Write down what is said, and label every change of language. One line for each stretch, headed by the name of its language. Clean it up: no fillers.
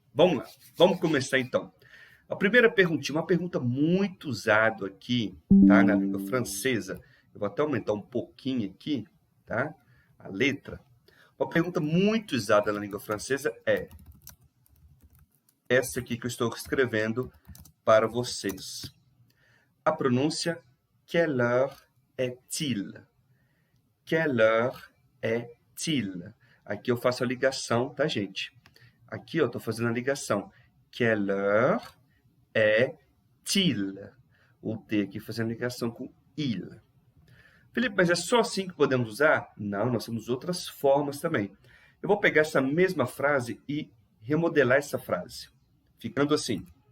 Portuguese: Vamos lá, vamos começar então. A primeira perguntinha, uma pergunta muito usada aqui, tá, na língua francesa. Eu vou até aumentar um pouquinho aqui, tá? A letra. Uma pergunta muito usada na língua francesa é essa aqui que eu estou escrevendo para vocês. A pronúncia,
French: quelle heure est-il? Quelle heure est-il?
Portuguese: Aqui eu faço a ligação, tá, gente? Aqui eu estou fazendo a ligação.
French: Quelle heure est-il?
Portuguese: O T aqui fazendo ligação com il. Felipe, mas é só assim que podemos usar? Não, nós temos outras formas também. Eu vou pegar essa mesma frase e remodelar essa frase, ficando assim.